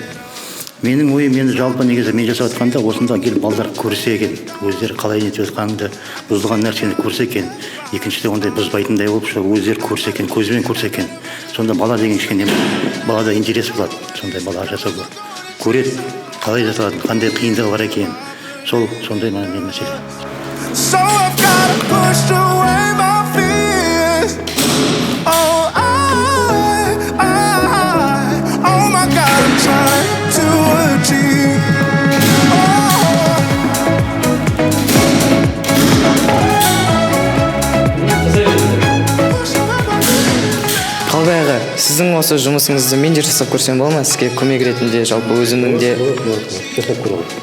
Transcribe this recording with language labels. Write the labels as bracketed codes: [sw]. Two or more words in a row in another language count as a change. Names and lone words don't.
[kk] Менің ойым, енді жалпы негізі мен жасап жатқанда осында келіп балалар көрсе екен, өздері қалай нетіп жатқанымды, бұзылған нәрсені көрсе екен, екіншіде ондай бұзбайтындай болып, өздері көрсе екен, көзбен көрсе екен. Сонда бала деген кішкене балада интерес болады, сондай бала жасауға. Көреді, қалай жасалады, қандай қиындығы бар екен. Сондай маған мәселе. [en] So I've gotta push away my fears. Oh my God, I'm trying to achieve. [kk] Қалбай аға, сіздің осы жұмысыңызды мен де жасап көрсем бола ма? Сізге көмек ретінде, жалпы өзімнің де. Жасап көре ғой.